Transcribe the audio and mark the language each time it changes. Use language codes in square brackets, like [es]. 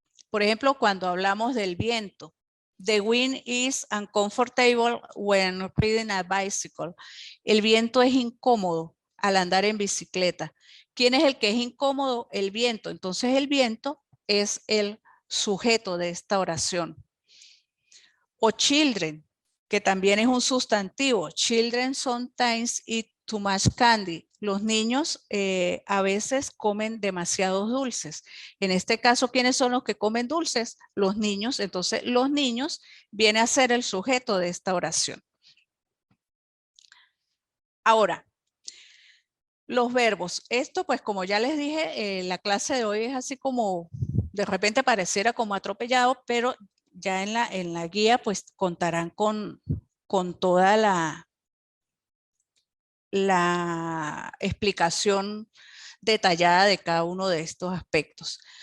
[es] Por ejemplo, cuando hablamos del viento, [en] the wind is uncomfortable when riding a bicycle. [es] El viento es incómodo al andar en bicicleta. ¿Quién es el que es incómodo? El viento. Entonces el viento es el sujeto de esta oración. O children, que también es un sustantivo. [en] Children sometimes eat too much candy. [es] Los niños a veces comen demasiados dulces. En este caso, ¿quiénes son los que comen dulces? Los niños. Entonces, los niños viene a ser el sujeto de esta oración. Ahora, los verbos. Esto, pues, como ya les dije, la clase de hoy es así como, de repente pareciera como atropellado, pero ya en la guía, pues, contarán con toda la explicación detallada de cada uno de estos aspectos.